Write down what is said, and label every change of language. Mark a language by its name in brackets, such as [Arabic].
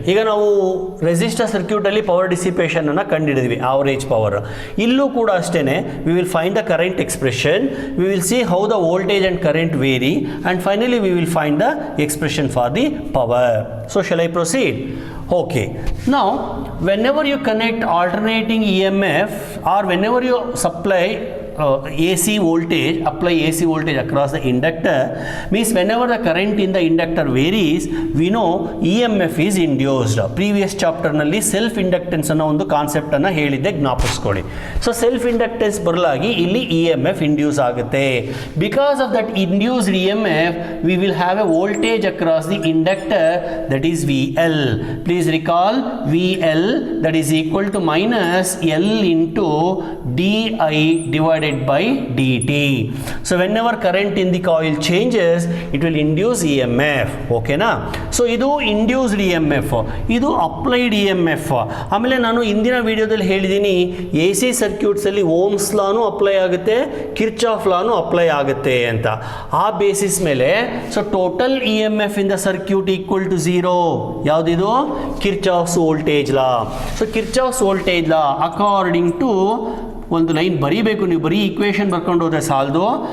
[Kannada] ಈಗ ನಾವು resistor ಸರ್ಕ್ಯೂಟಲ್ಲಿ power ಡಿಸಿಪೇಷನನ್ನು ಕಂಡುಹಿಡಿದ್ವಿ, average power. [English] ಇಲ್ಲೂ ಕೂಡ ಅಷ್ಟೇ, we will find the current expression, we will see how the voltage and current vary, and finally we will find the expression for the power. So shall I proceed? Okay. Now, whenever you connect alternating EMF or whenever you supply AC voltage, apply AC voltage across the inductor, means whenever the current in the inductor varies, we know EMF is induced. [Kannada] Previous chapter ನಲ್ಲಿ self inductance ಅನ್ನೋ ಒಂದು concept ಅನ್ನು ಹೇಳಿದ್ದೆ, ಜ್ಞಾಪಿಸ್ಕೊಳ್ಳಿ. So self inductance ಬರಲಾಗಿ ಇಲ್ಲಿ EMF induce ಆಗುತ್ತೆ. [English] Because of that induced EMF we will have a voltage across the inductor, that is VL. Please recall VL, that is equal to minus L into DI divided by dt. So whenever current in the coil changes, it will induce EMF. Okay na? So ಇದು induced EMF, ಇದು applied EMF. [Kannada] ಆಮೇಲೆ ನಾನು ಇಂದಿನ ವಿಡಿಯೋದಲ್ಲಿ ಹೇಳಿದ್ದೀನಿ, AC circuits ಅಲ್ಲಿ Ohm's lawn apply ಆಗುತ್ತೆ, Kirchhoff lawn apply ಆಗುತ್ತೆ ಅಂತ. ಆ ಬೇಸಿಸ್ ಮೇಲೆ [English] So total EMF in the circuit equal to 0. ಯಾವುದಿದು? [Kannada] Kirchhoff's voltage law. So Kirchhoff's voltage law according to ಒಂದು ಲೈನ್ ಬರೀಬೇಕು, ನೀವು ಬರೀ ಈಕ್ವೇಷನ್ ಬರ್ಕೊಂಡು ಹೋದರೆ ಸಾಲದು.